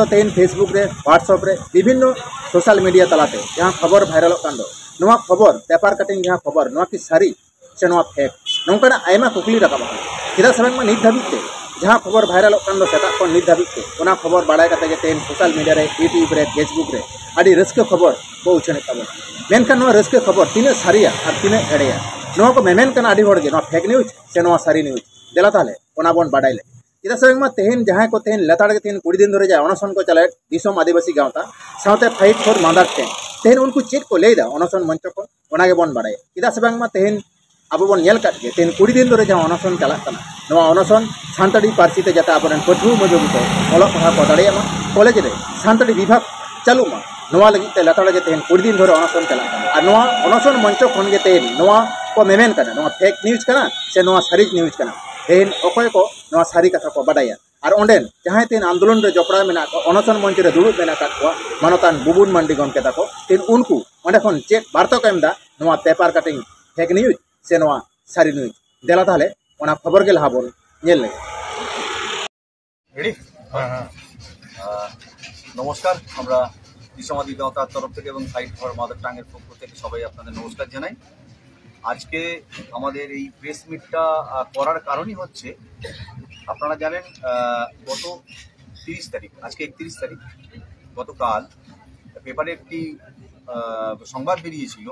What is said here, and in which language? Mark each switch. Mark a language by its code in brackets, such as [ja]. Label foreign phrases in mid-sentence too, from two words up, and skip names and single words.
[sat] तेन फेसबुक रे व्हाट्सएप रे विभिन्न [en] social media [sat] तलाते जहां खबर भाइरल कान दो नवा खबर [en] paper cutting [sat] जहां खबर नवा की सारी से नवा फेक नौकाना आयमा कुकली रकाब चेदा सलाम नित धाबिते जहां खबर भाइरल कान दो सेता को नित धाबिते ओना खबर बाडाय कते तेन [en] social media [sat] रे यूट्यूब रे फेसबुक रे आडी रस्क खबर को उछने ताबो मेनखान नवा रस्क खबर तिने सारिया और तिने एड़ेया नवा को मेमेन कना आडी होड़ गे नवा [en] fake news [sat] से नवा सारी न्यूज देला ताले ओना बन बाडायले चेदा सलाम मा तेहेन जहां को तेहेन लेताड़ के तेहेन 20 दिन धरे जाय अनशन को चलाए दिसम आदिवासी गांवता साउते फाइट फॉर मदर टंग तेहेन उनको चेक को लेदा अनशन मंच को ओनागे बन बाडाय चेदा सलाम मा तेहेन अब बन नेल काट के तेहेन 20 दिन धरे जहां अनशन चला कना नवा अनशन सानताड़ी पार्सी ते जाता आपन पठु मजो को ओलो पढ़ा को दाड़ेया कॉलेज रे सानताड़ी विभाग चालू मा नवा लगी ते लेताड़ के तेहेन 20 दिन धरे अनशन चला कना और नवा अनशन मंच खन के तेहेन नवा को मेमेन कना नवा [en] fake news [sat] कना से नवा सारी न्यूज कना तेहेन अखय को नवा सारी कथा को बाडाया और ओंडेन जहां तेन आंदोलन रे जपड़ा मेना को अनशन मंच रे दुड़ुब मेना का मानतान बुबुन मांडी गमके ताको तेन उनको ओंडे खन चेक बार्ता को एमदा नवा [en] paper cutting fake news [sat] से नवा सारी न्यूज देला ताले ओना खबर के लहा बोल नेल ले [bn] রেডি নমস্কার আমরা বিশ্বমাদি গাঁওতার তরফ থেকে এবং ফাইট ফর মাদার টাঙ্গের পক্ষ থেকে সবাই আপনাদের নমস্কার জানাই। আজকে আমাদের এই প্রেস মিটটা করার কারণই হচ্ছে আপনারা জানেন গত 30 তারিখ আজকে 31 তারিখ গতকাল পেপারে একটি সংবাদ বেরিয়েছিল